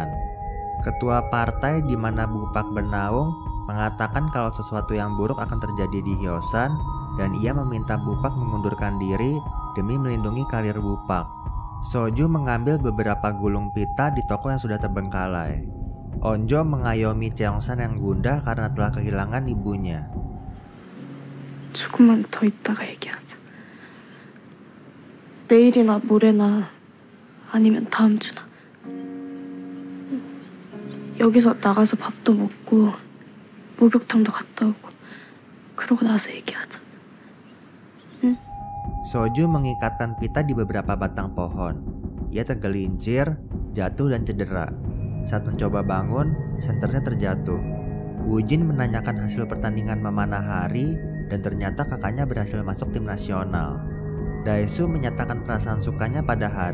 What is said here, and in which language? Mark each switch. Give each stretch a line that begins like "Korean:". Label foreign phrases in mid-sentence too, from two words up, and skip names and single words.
Indonesian: Ketua partai di mana Bupak bernaung mengatakan kalau sesuatu yang buruk akan terjadi di Hyosan dan ia meminta Bupak mengundurkan diri demi melindungi karir Bupak. Soju mengambil beberapa gulung pita di toko yang sudah terbengkalai. Onjo mengayomi Cheongsan yang gundah karena telah kehilangan ibunya.
Korean: 조금만 더 있다가 얘기하자. 내일이나 모레나 아니면 다음 주나. 여기서 나가서 밥도 먹고 목욕탕도 갔다 오고 그러고 나서 얘기하자. 응?
Indonesian: Soju mengikatkan pita di beberapa batang pohon. Ia tergelincir, jatuh dan cedera. Saat mencoba bangun, senternya terjatuh. Woo-jin menanyakan hasil pertandingan memanah Hari dan ternyata kakaknya berhasil masuk tim nasional. Daesu menyatakan perasaan sukanya pada Hari.